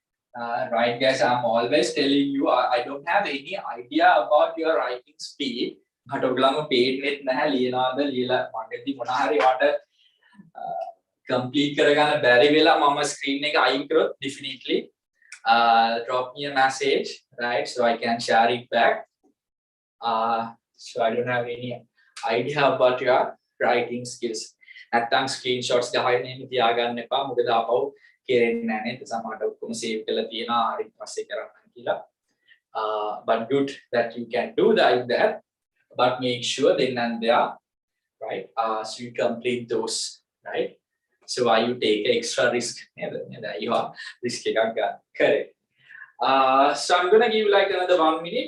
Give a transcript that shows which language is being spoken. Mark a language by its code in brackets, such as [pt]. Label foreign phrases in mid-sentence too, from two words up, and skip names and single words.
[en] Right, guys, I'm always telling you, I don't have any idea about your writing speed. [si] But ඔයගොල්ලන්ව පේන්නේ නැහැ ලියනවාද ලියලා මගෙදී මොන හරි වට complete කරගන්න බැරි වෙලා මම screen එක අයින් කරොත් [en] definitely drop me a message, right, so I can share it back. [si] So I don't have any idea about your writing skills. නැත්තම් screenshots ගහගෙන ඉන්න තියාගන්න එපා. මොකද ආපහු කෙරෙන්නේ නැහැ නේද? සමහරට ඔක්කොම save කරලා තියෙනවා හරි පස්සේ කරන්න කියලා. [en] But good that you can do like that. But make sure then and there, right? So you complete those, right? So why you take extra risk? Yeah, you are risk correct. So I'm gonna give you like another 1 minute.